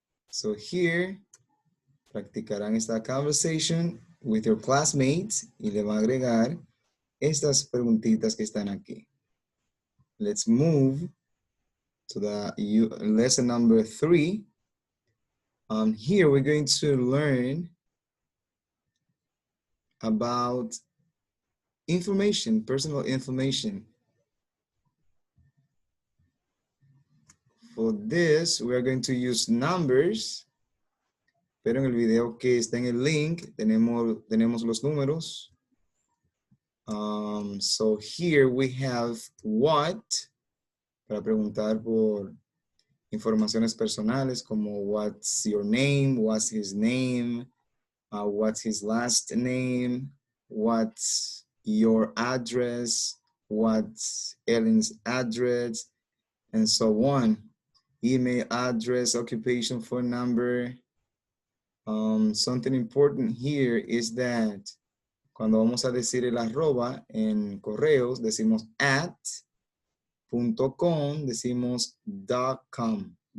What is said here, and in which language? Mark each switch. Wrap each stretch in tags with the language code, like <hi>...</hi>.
<es>So here, practicarán esta conversation</es> <en>with your classmates</en> <es>y le van a agregar estas preguntitas que están aquí.</es> <en>Let's move to the lesson number 3. Here we're going to learn about information, personal information. For this, we are going to use numbers.</en> <es>Pero en el video que está en el link, tenemos los números.</es> <en>So here we have what,</en> <es>para preguntar por informaciones personales como</es> <en>what's your name, what's his name, what's his last name, what's your address, what's Ellen's address, and so on. Email address, occupation, phone number. Something important here is that</en> <es>cuando vamos a decir el arroba en correos, decimos @.com, decimos .com.</es>